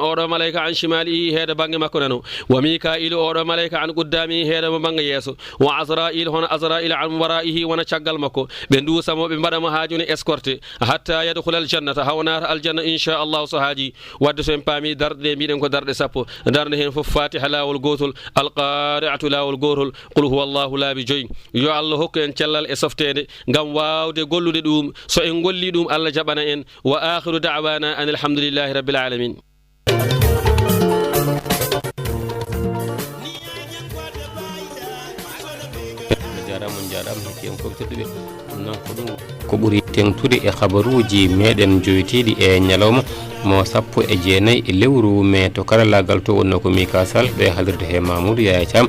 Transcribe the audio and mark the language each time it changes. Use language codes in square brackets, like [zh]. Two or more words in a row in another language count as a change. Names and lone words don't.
[ff] oɗo malayka [ar] عن شماله [ff] heeda bangge makko nano wa mikailu oɗo malayka [ar] عن قدامه [ff] heeda mo bangga yeeso wa azrail hono azrail [ar] عن ورائه [ff] wona caggal makko ɓe dusamo ɓe mbaɗamo ha joni escorté [ar] حتى يدخل الجنة [ff] hawnata aljanna inchallahu so haaji wadde so en paami darɗe mbiɗen ko darɗe sappo darde hen fof fatiha lawol gotol alqari'atu lawol gotol [ar] قل هو الله [ff] laabi joyi yo Allah hokku en cellal e softede ngam wawde gollude ɗum so en golli ɗum Allah jaɓana en [ar] وآخر دعوانا أن الحمد لله رب العالمين. [ff] ko ɓuri tengtude e habaruji meɗen joytiɗi e ñalawma mo sappo e jeenayyi e lewru mai to karallagal to wonno ko Mika Sall ɓe halirde he Mamoudou Yaya Thiam.